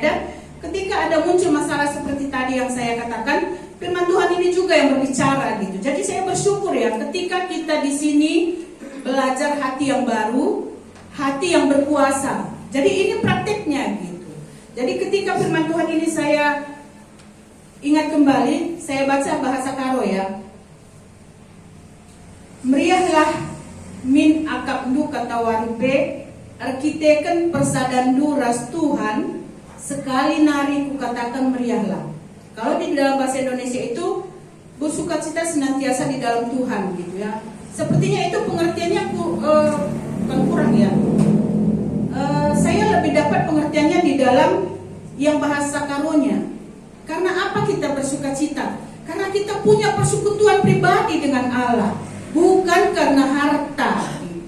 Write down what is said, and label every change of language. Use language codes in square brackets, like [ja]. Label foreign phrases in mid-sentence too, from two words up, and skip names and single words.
[id] Dan ketika ada muncul masalah seperti tadi yang saya katakan, firman Tuhan ini juga yang berbicara gitu. Jadi saya bersyukur ya ketika kita di sini belajar hati yang baru, hati yang berkuasa. Jadi ini prakteknya gitu. Jadi ketika firman Tuhan ini saya ingat kembali, saya baca bahasa Karo ya. [btx] Meriahlah min akapdu katawaripe, arkiteken persadandu ras Tuhan, sekali nari kukatakan meriahlah. [id] Kalau di dalam bahasa Indonesia itu bersukacita senantiasa di dalam Tuhan gitu ya. Sepertinya itu pengertiannya bukan kurang ya. Saya lebih dapat pengertiannya di dalam yang bahasa Karonya. Karena apa kita bersukacita? Karena kita punya persekutuan pribadi dengan Allah, bukan karena harta gitu.